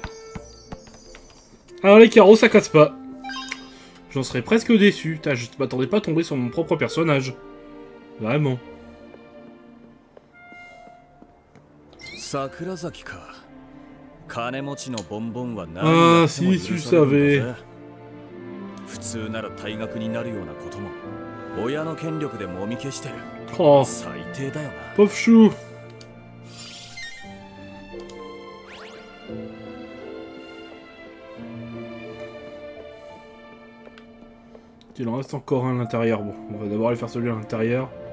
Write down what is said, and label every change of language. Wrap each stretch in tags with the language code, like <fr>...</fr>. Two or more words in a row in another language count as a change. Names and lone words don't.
<fr>Alors les carreaux ça casse pas. J'en serais presque déçu. Putain, je m'attendais pas à tomber sur mon propre personnage. Vraiment.</fr> <ja>Sakurazaki か。金持ちのボンボンは何あーやっても許されるんだぜ。</ja> <fr>si tu savais.</fr> <ja>普通なら退学になるようなことも親の権力でもみ消してる。</ja> <fr>Oh,</fr> <ja>最低だよな。</ja> <fr>pauvre chou. Il en reste encore un à l'intérieur. Bon, on va d'abord aller faire celui à l'intérieur.</fr>